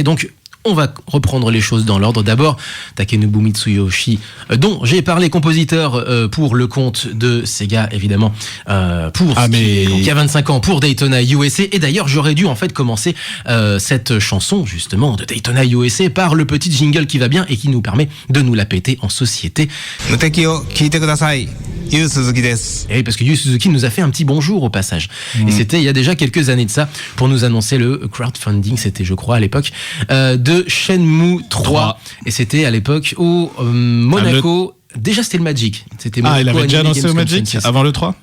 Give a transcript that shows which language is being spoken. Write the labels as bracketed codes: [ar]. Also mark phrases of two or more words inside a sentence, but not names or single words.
[fr] Donc, on va reprendre les choses dans l'ordre. D'abord, Takenobu Mitsuyoshi, dont j'ai parlé, compositeur pour le compte de Sega, évidemment, donc, il y a 25 ans pour Daytona USA. Et d'ailleurs, j'aurais dû en fait commencer cette chanson, justement, de Daytona USA par le petit jingle qui va bien et qui nous permet de nous la péter en société. [ja] 無敵を聞いてください. ユウ・スズキです. [fr] Et oui, parce que Yu Suzuki nous a fait un petit bonjour au passage. Et c'était il y a déjà quelques années de ça pour nous annoncer le crowdfunding, c'était je crois à l'époque, de Shenmue 3. Et c'était à l'époque au Monaco. Déjà c'était le Magic. C'était il avait déjà annoncé au Magic avant le 3